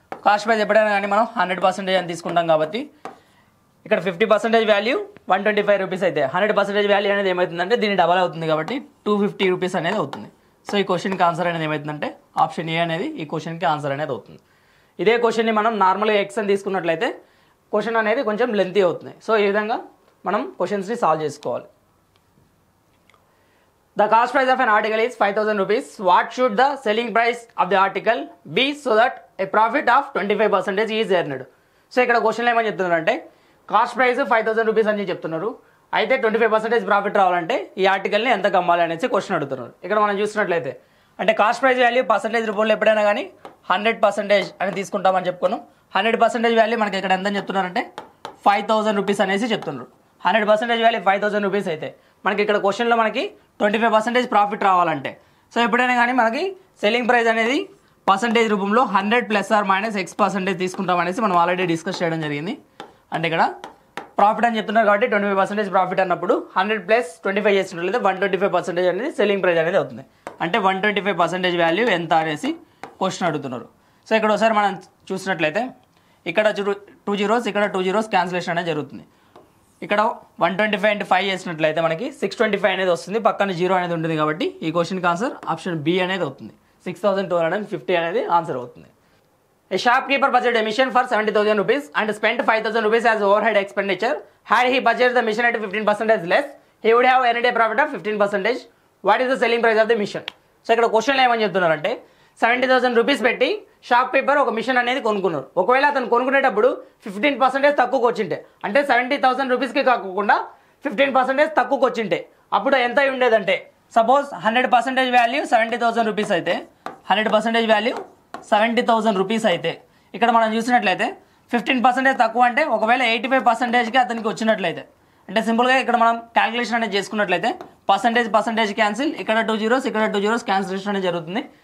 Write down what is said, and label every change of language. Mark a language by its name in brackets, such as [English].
[Telugu] Cost price ఎప్పుడైనా కానీ మనం 100% అని తీసుకుంటాం కాబట్టి ఇక్కడ 50% వాల్యూ 125 రూపీస్ అయితే 100% వాల్యూ అనేది ఏమవుతుందంటే దీన్ని డబల్ అవుతుంది కాబట్టి 250 రూపీస్ అనేది అవుతుంది. సో ఈ క్వశ్చన్కి ఆన్సర్ అనేది ఏమవుతుందంటే ఆప్షన్ ఏ అనేది ఈ క్వశ్చన్కి ఆన్సర్ అనేది అవుతుంది. ఇదే క్వశ్చన్ని మనం నార్మల్గా ఎక్స్ అని తీసుకున్నట్లయితే క్వశ్చన్ అనేది కొంచెం లెంతీ అవుతుంది. సో ఈ విధంగా మనం క్వశ్చన్స్ని సాల్వ్ చేసుకోవాలి. [English] The cost price of an article is 5,000 rupees. What should the selling price of the article be so that a profit of 25% is earned? [Telugu] So ఇక్కడ క్వశ్చన్లో ఏమని చెప్తున్నారంటే కాస్ట్ ప్రైస్ 5,000 రూపీస్ అని చెప్తున్నారు. అయితే 25% ప్రాఫిట్ రావాలంటే ఈ ఆర్టికల్ని ఎంత కమ్మాలి అనేసి క్వశ్చన్ అడుగుతున్నారు. ఇక్కడ మనం చూసినట్లయితే అంటే కాస్ట్ ప్రైస్ వాల్యూ పర్సెంటేజ్ రూపంలో ఎప్పుడైనా కానీ 100% అని తీసుకుంటామని చెప్పుకున్నాం. 100% వాల్యూ మనకి ఇక్కడ ఎంత చెప్తున్నారంటే 5,000 రూపీస్ అనేసి చెప్తున్నారు. 100% వాల్యూ 5,000 రూపీస్ అయితే మనకి ఇక్కడ క్వశ్చన్లో మనకి 25% ప్రాఫిట్ రావాలంటే సో ఎప్పుడైనా కానీ మనకి సెల్లింగ్ ప్రైస్ అనేది పర్సంటేజ్ రూపంలో 100 ± X% తీసుకుంటాం అనేసి మనం ఆల్రెడీ డిస్కస్ చేయడం జరిగింది. అంటే ఇక్కడ ప్రాఫిట్ అని చెప్తున్నారు కాబట్టి 25% ప్రాఫిట్ అన్నప్పుడు 100 + 25 చేసినట్లయితే 125% అనేది సెల్లింగ్ ప్రైస్ అనేది అవుతుంది. అంటే 125% వాల్యూ ఎంత అనేసి క్వశ్చన్ అడుగుతున్నారు. సో ఇక్కడ ఒకసారి మనం చూసినట్లయితే ఇక్కడ 2 zeros ఇక్కడ 2 zeros క్యాన్సిలేషన్ అనేది జరుగుతుంది. ఇక్కడ 125 × 5 చేసినట్లయితే మనకి 625 అనేది వస్తుంది. పక్కన 0 అనేది ఉంటుంది కాబట్టి ఈ క్వశ్చన్కి ఆన్సర్ ఆప్షన్ బి అనేది అవుతుంది. 6,250 అనేది ఆన్సర్ అవుతుంది. [English] A shopkeeper budgeted a mission for 70,000 rupees and spent 5,000 rupees as overhead expenditure. Had he budgeted the mission at 15% less, he would have earned a profit of 15%. What is the selling price of the mission? [Telugu] So ఇక్కడ క్వశ్చన్లో ఏమని చెప్తున్నారంటే 70,000 rupees పెట్టి shop keeper ఒక machine అనేది కొనుక్కున్నారు. ఒకవేళ అతను కొనుక్కునేటప్పుడు 15% తక్కువకి వచ్చింటే అంటే 70,000 రూపీస్కి కాకుండా 15% తక్కువకి వచ్చింటే అప్పుడు ఎంత ఉండేదంటే సపోజ్ 100% వాల్యూ 70,000 రూపీస్ అయితే 100% వాల్యూ 70,000 రూపీస్ అయితే ఇక్కడ మనం చూసినట్లయితే 15% తక్కువ అంటే ఒకవేళ 85%కి అతనికి వచ్చినట్లయితే అంటే సింపుల్గా ఇక్కడ మనం క్యాలిక్యులేషన్ అనేది చేసుకున్నట్లయితే పర్సంటేజ్ క్యాన్సిల్ ఇక్కడ 2 zeros ఇక్కడ 2 zeros క్యాన్సిలేషన్ అనేది జరుగుతుంది.